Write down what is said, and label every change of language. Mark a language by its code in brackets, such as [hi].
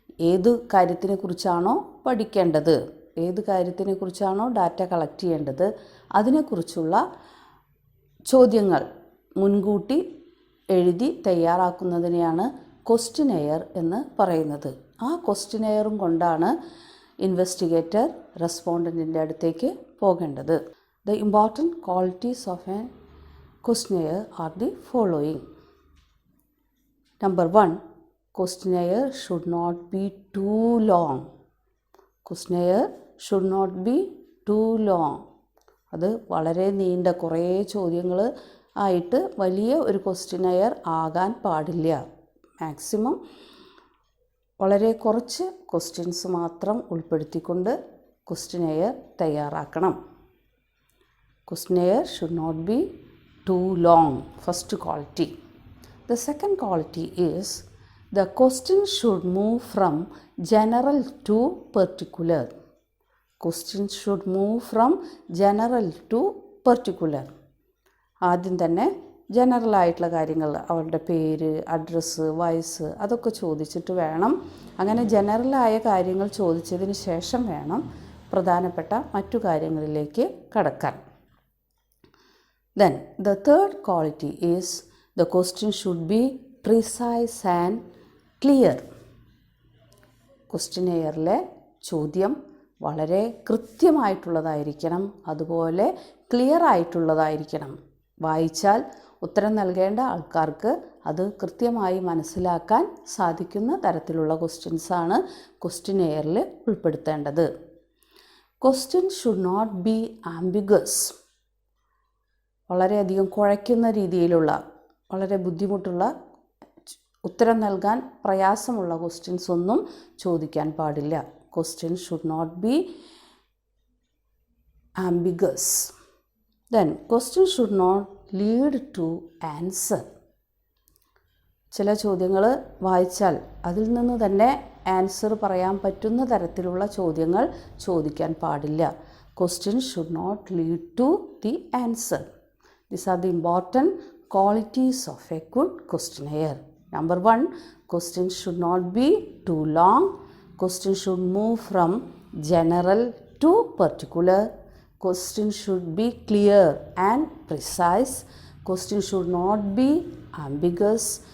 [ml] ഏത് കാര്യത്തിനെക്കുറിച്ചാണോ പഠിക്കേണ്ടത്, ഏത് കാര്യത്തിനെക്കുറിച്ചാണോ ഡാറ്റ കളക്ട് ചെയ്യേണ്ടത് അതിനെക്കുറിച്ചുള്ള ചോദ്യങ്ങൾ മുൻകൂട്ടി എഴുതി തയ്യാറാക്കുന്നതിനെയാണ് ക്വസ്റ്റ്യനെയർ എന്ന് പറയുന്നത്. ആ ക്വസ്റ്റ്യനെയറും കൊണ്ടാണ് ഇൻവെസ്റ്റിഗേറ്റർ റെസ്പോണ്ടൻറ്റിൻ്റെ അടുത്തേക്ക് പോകേണ്ടത്. [en] The important qualities of a questionnaire are the following. Number 1, questionnaire should not be too long. Questionnaire should not be too long. [ml] അത് വളരെ നീണ്ട കുറേ ചോദ്യങ്ങൾ ആയിട്ട് വലിയ ഒരു ക്വസ്റ്റ്യനെയർ ആകാൻ പാടില്ല. മാക്സിമം വളരെ കുറച്ച് ക്വസ്റ്റ്യൻസ് മാത്രം ഉൾപ്പെടുത്തിക്കൊണ്ട് ക്വസ്റ്റ്യനെയർ തയ്യാറാക്കണം. [en] Questionnaire should not be too long. First quality. The second quality is the question should move from general to particular. Questions should move from general to particular. [ml] ആദ്യം തന്നെ general ആയിട്ടുള്ള കാര്യങ്ങൾ, അവരുടെ പേര്, അഡ്രസ്സ്, വയസ്സ് അതൊക്കെ ചോദിച്ചിട്ട് വേണം, അങ്ങനെ ജനറലായ കാര്യങ്ങൾ ചോദിച്ചതിന് ശേഷം വേണം പ്രധാനപ്പെട്ട മറ്റു കാര്യങ്ങളിലേക്ക് കടക്കാൻ. [en] Then the third quality is the question should be precise and clear. [ml] ക്വസ്റ്റ്യനെയറിലെ ചോദ്യം വളരെ കൃത്യമായിട്ടുള്ളതായിരിക്കണം, അതുപോലെ ക്ലിയർ ആയിട്ടുള്ളതായിരിക്കണം. വായിച്ചാൽ ഉത്തരം നൽകേണ്ട ആൾക്കാർക്ക് അത് കൃത്യമായി മനസ്സിലാക്കാൻ സാധിക്കുന്ന തരത്തിലുള്ള ക്വസ്റ്റ്യൻസാണ് ക്വസ്റ്റ്യനെയറിൽ ഉൾപ്പെടുത്തേണ്ടത്. [en] Question should not be ambiguous. [ml] വളരെയധികം കുഴയ്ക്കുന്ന രീതിയിലുള്ള, വളരെ ബുദ്ധിമുട്ടുള്ള, ഉത്തരം നൽകാൻ പ്രയാസമുള്ള ക്വസ്റ്റ്യൻസ് ഒന്നും ചോദിക്കാൻ പാടില്ല. [en] Question should not be ambiguous. Then question should not lead to answer. [ml] ചില ചോദ്യങ്ങൾ വായിച്ചാൽ അതിൽ നിന്ന് തന്നെ ആൻസർ പറയാൻ പറ്റുന്ന തരത്തിലുള്ള ചോദ്യങ്ങൾ ചോദിക്കാൻ പാടില്ല. [en] Question should not lead to the answer. These are the important qualities of a good questionnaire. Number 1, questions should not be too long. Questions should move from general to particular. Questions should be clear and precise. Questions should not be ambiguous.